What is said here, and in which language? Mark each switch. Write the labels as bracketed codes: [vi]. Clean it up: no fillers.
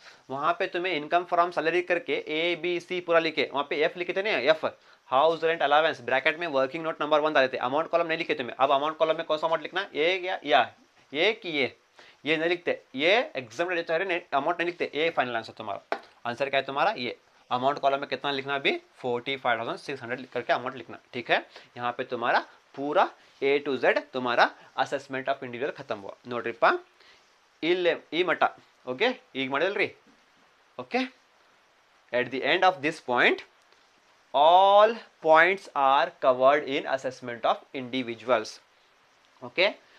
[hi] वहां पे तुम्हें इनकम फ्रॉम सैलरी करके ABC पूरा लिखे, वहां पे F लिखे थे ना, F house rent allowance, bracket में वर्किंग नोट नंबर 1 डाले थे, अमाउंट कॉलम नहीं लिखे तुम्हें। अब अमाउंट कॉलम में कौन सा अमाउंट लिखना, ये या ये कि ये नहीं लिखते, ये एग्जाम्प्टेड HRA अमाउंट नहीं लिखते, ये फाइनल आंसर तुम्हारा। आंसर क्या है तुम्हारा, ये अमाउंट कॉलम में कितना लिखना, भी 45,600 करके अमाउंट लिखना, ठीक है। यहाँ पे तुम्हारा पूरा A to Z तुम्हारा असेसमेंट ऑफ इंडिविजुअल खत्म हुआ। [kn] नोड्रिपा ಈ ಮಟ್ಟ, ಓಕೆ, ಈಗ ಮಾಡಿಲ್ರಿ, okay. [en] at the end of this point all points are covered in assessment of individuals, okay.